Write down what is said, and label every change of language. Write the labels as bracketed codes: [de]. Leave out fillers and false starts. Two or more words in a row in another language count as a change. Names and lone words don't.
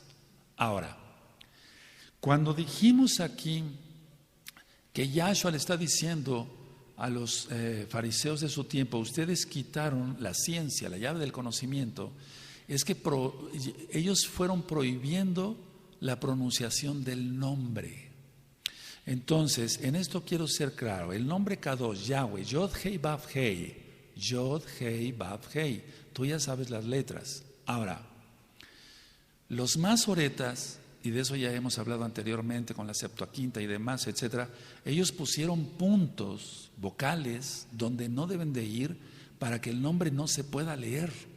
[es] Ahora, cuando dijimos aquí que Yahshua le está diciendo a los fariseos de su tiempo, ustedes quitaron la ciencia, la llave del conocimiento, es que ellos fueron prohibiendo la pronunciación del nombre. Entonces, en esto quiero ser claro, el nombre Kadosh, Yahweh, Yod Hei Vav Hei, Yod Hei Vav Hei, tú ya sabes las letras. Ahora, los masoretas, y de eso ya hemos hablado anteriormente con la Septuaginta y demás, etcétera, ellos pusieron puntos vocales donde no deben de ir para que el nombre no se pueda leer.